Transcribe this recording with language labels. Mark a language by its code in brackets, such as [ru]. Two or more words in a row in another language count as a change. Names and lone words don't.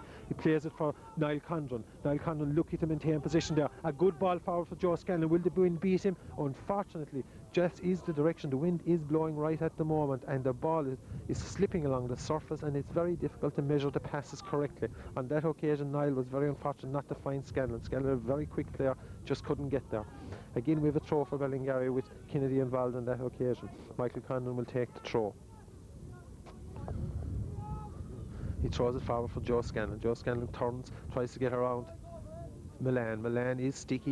[en] He plays it for Niall Condren. Niall Condren lucky to maintain position there. A good ball forward for Joe Scanlon. Will the wind beat him? Unfortunately, just is the direction. The wind is blowing right at the moment, and the ball is slipping along the surface, and it's very difficult to measure the passes correctly. On that occasion, Niall was very unfortunate not to find Scanlon. Scanlon, a very quick player, just couldn't get there. Again, we have a throw for Ballingarry with Kennedy involved on that occasion. Michael Condon will take the throw. He throws it forward for Joe Scanlon. Joe Scanlon turns, tries to get around Milan. Milan is sticky.